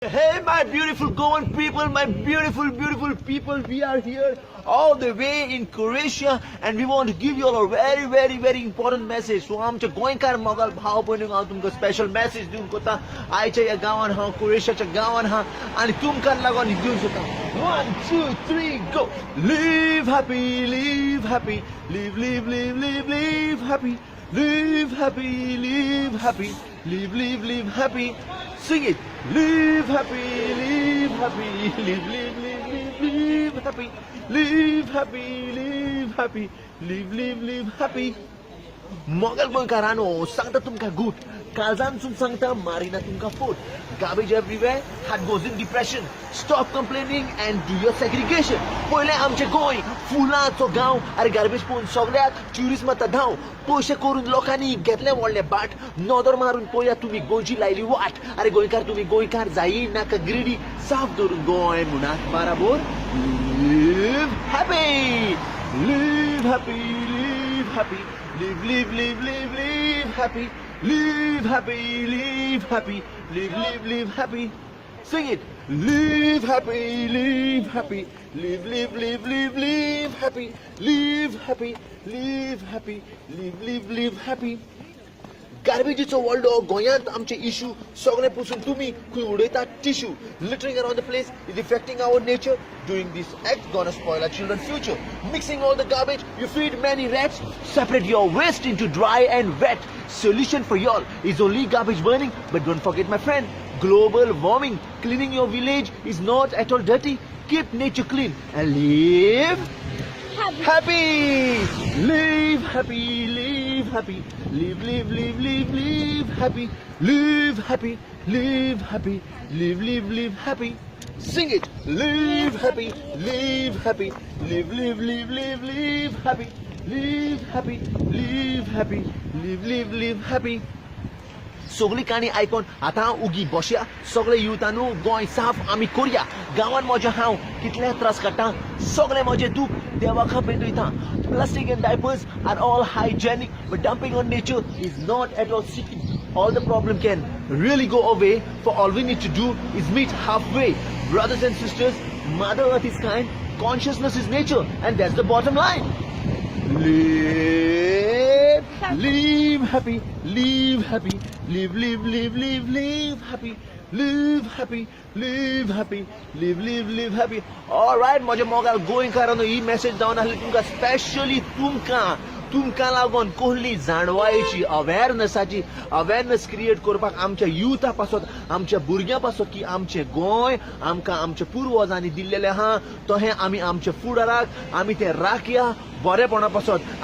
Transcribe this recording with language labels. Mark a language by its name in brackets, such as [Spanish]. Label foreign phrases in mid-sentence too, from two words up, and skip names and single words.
[English] Hey, my beautiful Goan people, my beautiful people, we are here all the way in Croatia and we want to give you all a very important message. [Konkani] So आमच्या गोंयकार मोगाल भाव भयणींक हांव तुमकां [English] special message [Konkani] दिवंक कोता. आयच्या ह्या गांवान हांव क्रोएशियाच्या गांवान हा आनी तुमकां लागून दिवंक सोदता. [English] 1, 2, 3, go! Live happy, live happy, live happy, live happy, live happy, live happy. Sing it. Live happy, live happy, live happy, live happy, live happy, live happy. [Konkani] मोगल गोंयकारांनो सांगता तुमकां गूट काळजांसून सांगता मारिना तुमकां फूट. [English] Garbage everywhere, heart goes in depression. Stop complaining and do your segregation. [Konkani] पयलें आमचें गोंय फुलांचो गांव आरे गार्बेज पळोवन सगळ्याक ट्युरिस्मांत धांव. पयशे करून लोकांनी घेतले व्हडले बाट. नदर मारून पळया तुमी गोंयची लायली वाट. आरे गोंयकार तुमी गोंयकार जायी नाका ग्रिडी. साफ धरून गोंय मुनाक बाराबोर. [English] Live happy, live happy, live happy. Live happy. Live happy, live happy, live happy. Sing it. Live happy, live happy, live happy, live happy, live happy, live happy. [Konkani] गार्बेजीचो व्हडलो गोंयांत आमचे इश्यू सगळे पसून तुम्ही खंय उडयतात टिश्यू. [English] littering around the place is affecting our nature. Doing this act gonna spoil our children's future. Mixing all the garbage, you feed many rats. Separate your waste into dry and wet. Solution for y'all is only garbage burning. But don't forget, my friend, global warming. Cleaning your village is not at all dirty. Keep nature clean and live happy. Live happy, live happy, live happy, live happy, live happy, live happy. Sing it. Live happy, live happy, live happy, live happy, live happy, live happy. [Konkani] सगळी काणी आयकोन आतां उगी बसया. सगळे युथानू गोंय साफ आमी करया. गांवान म्हज्या हांव कितले त्रास काडटा. सगळे म्हजे दूख देवाक पेटयता. [English] Plastic and diapers are all hygienic, but dumping on nature is not at all sick. All the problem can really go away, for all we need to do is meet halfway. Brothers and sisters, Mother Earth is kind, consciousness is nature, and that's the bottom line. Live happy, live happy, live happy, live happy, live happy, live happy. All right, [Konkani] माझ्या मोगाल गोंयकारांनो ही मेसेज जावन आसली तुमकां स्पेशली तुमकां लागून कोहली जाणवायेची [English] awareness create [Konkani] करपाक आमच्या युथा पासत आमच्या भुरग्यां पासत की आमचें गोंय आमकां आमच्या पुर्वजांनी दिल्लेलें आहा. तशें आमी आमच्या फुडाराक आमी तें राखया बरेपणा पासत.